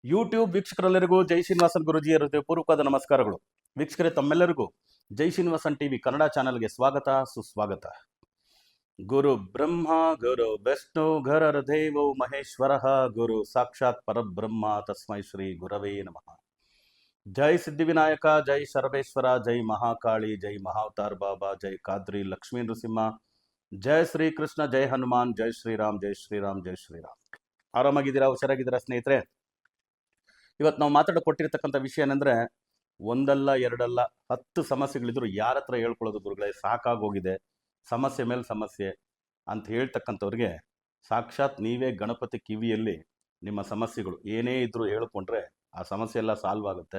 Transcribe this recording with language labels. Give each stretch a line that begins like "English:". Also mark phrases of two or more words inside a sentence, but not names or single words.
Kannada: ಯೂಟ್ಯೂಬ್ ವೀಕ್ಷಕರೆಲ್ಲರಿಗೂ ಜೈ ಶ್ರೀನಿವಾಸನ್ ಗುರುಜಿಯ ಹೃದಯಪೂರ್ವಕವಾದ ನಮಸ್ಕಾರಗಳು. ವೀಕ್ಷಕರೇ, ತಮ್ಮೆಲ್ಲರಿಗೂ ಜೈ ಶ್ರೀನಿವಾಸನ್ ಟಿವಿ ಕನ್ನಡ ಚಾನೆಲ್ಗೆ ಸ್ವಾಗತ ಸುಸ್ವಾಗತ.
Sanskrit: ಗುರು ಬ್ರಹ್ಮ ಗುರು ವಿಷ್ಣು ಗುರುರ್ ದೇವೋ ಮಹೇಶ್ವರಃ ಗುರು ಸಾಕ್ಷಾತ್ ಪರಬ್ರಹ್ಮ ತಸ್ಮೈ ಶ್ರೀ ಗುರವೇ ನಮಃ.
Kannada: ಜೈ ಸಿದ್ಧಿವಿನಾಯಕ, ಜೈ ಸರ್ವೇಶ್ವರ, ಜೈ ಮಹಾಕಾಳಿ, ಜೈ ಮಹಾವತಾರ್ ಬಾಬಾ, ಜೈ ಕಾದ್ರಿ ಲಕ್ಷ್ಮೀ ನೃಸಿಂಹ, ಜೈ ಶ್ರೀ ಕೃಷ್ಣ, ಜೈ ಹನುಮಾನ್, ಜೈ ಶ್ರೀರಾಮ್, ಜೈ ಶ್ರೀರಾಮ್, ಜೈ ಶ್ರೀರಾಮ್. ಆರಾಮಾಗಿದ್ದೀರಾ? ಹುಷಾರಾಗಿದ್ದೀರಾ ಸ್ನೇಹಿತರೆ? ಇವತ್ತು ನಾವು ಕೊಟ್ಟಿರ್ತಕ್ಕಂಥ ವಿಷಯ ಏನಂದ್ರೆ, ಒಂದಲ್ಲ ಎರಡಲ್ಲ 10 ಸಮಸ್ಯೆಗಳಿದ್ರು ಯಾರ ಹತ್ರ ಹೇಳ್ಕೊಳ್ಳೋದು ಗುರುಗಳೇ, ಸಾಕಾಗೋಗಿದೆ, ಸಮಸ್ಯೆ ಮೇಲೆ ಸಮಸ್ಯೆ ಅಂತ ಹೇಳ್ತಕ್ಕಂಥವ್ರಿಗೆ ಸಾಕ್ಷಾತ್ ನೀವೇ ಗಣಪತಿ ಕಿವಿಯಲ್ಲಿ ನಿಮ್ಮ ಸಮಸ್ಯೆಗಳು ಏನೇ ಇದ್ರೂ ಹೇಳ್ಕೊಂಡ್ರೆ ಆ ಸಮಸ್ಯೆ ಎಲ್ಲ ಸಾಲ್ವ್ ಆಗುತ್ತೆ.